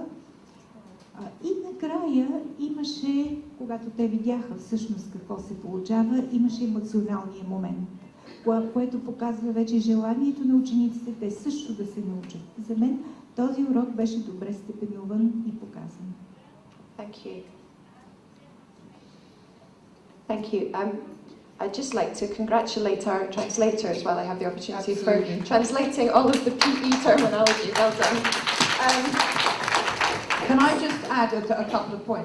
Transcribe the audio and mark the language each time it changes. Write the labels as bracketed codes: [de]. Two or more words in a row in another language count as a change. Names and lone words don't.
[bg] И накрая имаше, когато те видяха всъщност какво се получава, имаше емоционалния момент, което показва вече желанието на учениците те също да се научат. За мен този урок беше добре степенуван и показан. [en] Thank you. Thank you. I'd just like to congratulate our translators while I have the opportunity for translating all of the PE terminology. Well done. Can I just add a couple of points?